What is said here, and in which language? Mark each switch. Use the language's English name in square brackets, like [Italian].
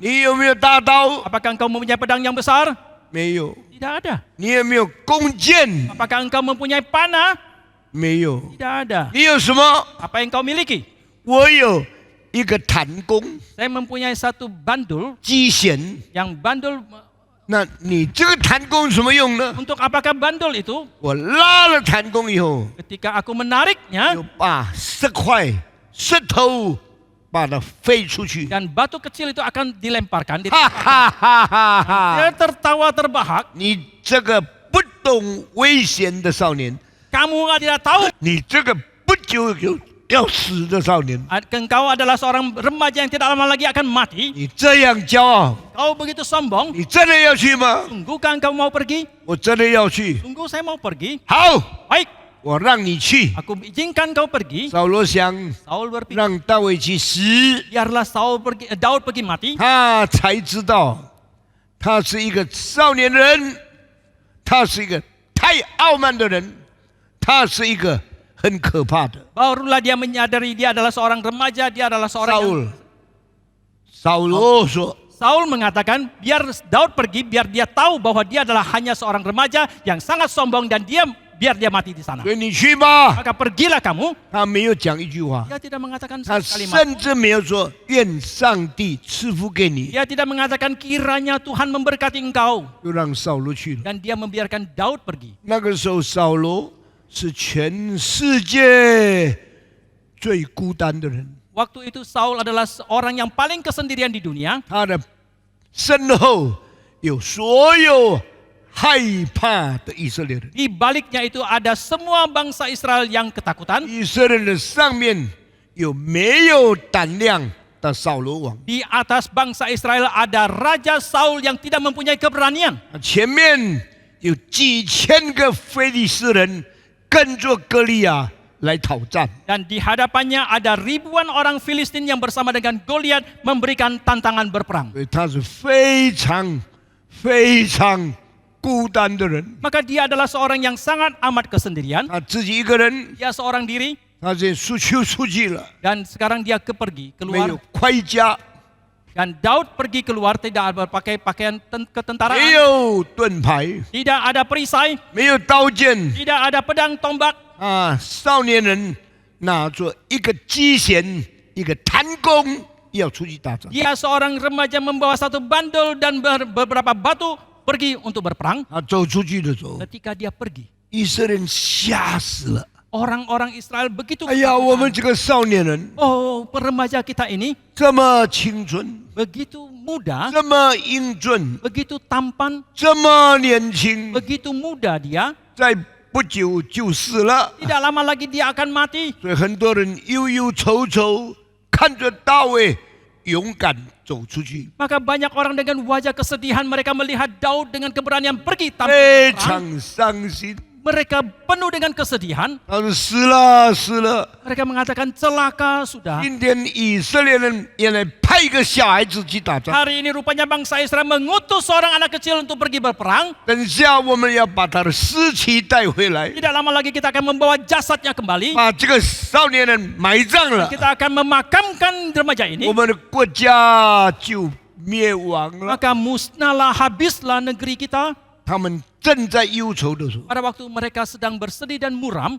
[Chinese] 你有没有大刀？ [Indonesian] apakah engkau mempunyai pedang yang besar? [Chinese] 没有。 [Indonesian] Tidak ada. [Chinese] 你有没有弓箭？ [Indonesian] Apakah engkau mempunyai panah? [Chinese] 没有。 [Indonesian] Tidak ada. [Chinese] 你有什么？ [Indonesian] Apa yang kau miliki? [Chinese] 我有一个弹弓 [Indonesian] Saya mempunyai satu bandul [Chinese] 机弦。 [Indonesian] yang bandul. [Chinese] 那你这个弹弓有什么用呢？ [Indonesian] Untuk apakah bandul itu? [Chinese] 我拉了弹弓以后， [Indonesian] Ketika aku menariknya [Chinese] 就把石块、石头把它飞出去。 [Indonesian] dan batu kecil itu akan dilemparkan. [Chinese] 哈哈哈哈哈！ [Indonesian] Dia tertawa terbahak. [Chinese] 你这个不懂危险的少年， [Indonesian] Kamu tidak tahu. [Chinese] 你这个不久就要死的少年， [Indonesian] Engkau adalah seorang remaja yang tidak lama lagi akan mati. [Chinese] 你这样骄傲， [Indonesian] Kau begitu sombong. [Chinese] 你真的要去吗？ [Indonesian] Sungguhkah engkau mau pergi? [Chinese] 我真的要去。 [Indonesian] Sungguh saya mau pergi. [Chinese] 好， [Indonesian] Baik, [Chinese] 我让你去。 [Indonesian] aku izinkan kau pergi. [Chinese] 扫罗想 [Indonesian] Saul berpikir, [Chinese] 让大卫去死， [Indonesian] biarlah Daud pergi mati. [Chinese] 他才知道他是一个少年人，他是一个太傲慢的人，他是一个很可怕的。 [Indonesian] Barulah dia menyadari dia adalah seorang remaja, dia adalah seorang yang... [Chinese] 扫罗说 [Indonesian] Saul mengatakan, biar Daud pergi, biar dia tahu bahwa dia adalah hanya seorang remaja yang sangat sombong dan biar dia mati di：“ sana. [Chinese] 所以你去吧。 [Indonesian] Maka pergilah kamu. ” [Chinese] 他没有讲一句话， [Indonesian] Dia tidak mengatakan [Chinese] 他 [Indonesian] kalimat. [Chinese] 甚至没有说“愿上帝赐福给你 [Indonesian] Dia tidak mengatakan kiranya Tuhan memberkati engkau. ”， [Chinese] 就让扫罗去了。 [Indonesian] Dan dia membiarkan Daud pergi. [Chinese] 那个时候，扫罗是全世界最孤单的人， [Indonesian] Waktu itu Saul adalah orang yang paling kesendirian di dunia. [Chinese] 他的身后有所有害怕的以色列人， [Indonesian] Di baliknya itu ada semua bangsa Israel yang ketakutan. [Chinese] 以色列人上面有没有胆量的扫罗王， [Indonesian] Di atas bangsa Israel ada Raja Saul yang tidak mempunyai keberanian. [Chinese] 前面有几千个非利士人跟着歌利亚来讨战。 [Indonesian] Dan di hadapannya ada ribuan orang Filistin yang bersama dengan Goliat memberikan tantangan berperang. [Chinese] 所以他是非常非常孤单的人， [Indonesian] Maka dia adalah seorang yang sangat amat kesendirian. [Chinese] 他自己一个人， [Indonesian] Dia seorang diri [Chinese] 他这出去出去了， [Indonesian] dan sekarang dia pergi [Chinese] 没有 [Indonesian] keluar. [Chinese] 盔甲， [Indonesian] Dan Daud pergi keluar tidak berpakai pakaian [Chinese] 没 [Indonesian] ketentaraan. [Chinese] 有盾牌， [Indonesian] Tidak ada perisai, [Chinese] 没有刀剑 [Indonesian] tidak ada pedang tombak. [Chinese] 啊！少年人拿着一个机弦，一个弹弓，要出去打仗。 [Indonesian] Dia seorang remaja membawa satu bandul dan beberapa batu pergi untuk berperang. [Chinese] 他走出去的时候， [Indonesian] Ketika dia pergi, [Chinese] 以色列人吓死了。 [Indonesian] orang-orang Israel begitu [Chinese] 哎呀，我们这个少年人 [Indonesian] Oh, remaja kita ini [Chinese] 这么青春， [Indonesian] begitu muda, [Chinese] 这么英俊， [Indonesian] begitu tampan, [Chinese] 这么年轻， [Indonesian] begitu muda dia. [Chinese] 在不久就死了。 [Indonesian] Tidak lama lagi dia akan mati. [Chinese] 所以很多人忧忧愁愁，看着大卫勇敢走出去， [Indonesian] Maka banyak orang dengan wajah kesedihan mereka melihat Daud dengan keberanian pergi tanpa [Chinese] 非 [Indonesian] berperang. [Chinese] 常伤心。 [Indonesian] Mereka penuh dengan kesedihan. [Chinese] 他说：“死了，死了！ [Indonesian] Mereka mengatakan celaka sudah. [Chinese] 今天以色列人原来派一个小孩子去打仗， [Indonesian] Hari ini rupanya bangsa Israel mengutus seorang anak kecil untuk pergi berperang. [Chinese] 等下我们要把他的尸体带回来， [Indonesian] Tidak lama lagi kita akan membawa jasadnya kembali. [Chinese] 把这个少年人埋葬了， [Indonesian] Kita akan memakamkan remaja ini. [Chinese] 我们的国家就灭亡了。 [Indonesian] Maka musnahlah, habislah negeri kita. [Chinese] 他们正在忧愁的时候， [Indonesian] Pada waktu mereka sedang bersedih dan muram,